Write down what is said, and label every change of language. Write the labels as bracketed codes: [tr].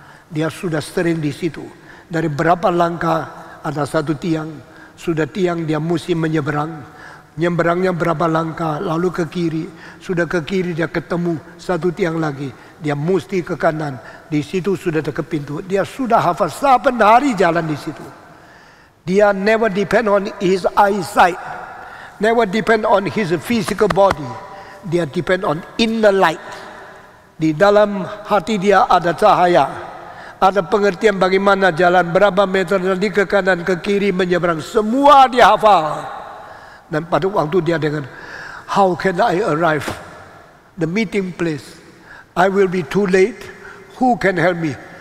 [id] Dia sudah sering di situ. Dari berapa langkah ada satu tiang. Sudah tiang dia mesti menyeberang. Nyeberangnya berapa langkah lalu ke kiri. Sudah ke kiri dia ketemu satu tiang lagi. Dia mesti ke kanan. Di situ sudah dekat pintu. Dia sudah hafal saben hari jalan di situ. Dia [en] never depend on his eyesight. Never depend on his physical body. [id] Dia [en] depend on inner light. [id] Di dalam hati dia ada cahaya. Ada pengertian bagaimana jalan berapa meter nanti ke kanan ke kiri menyeberang. Semua dia hafal. Dan pada waktu dia dengan, [en] how can I arrive? The meeting place. I will be too late. Who can help me?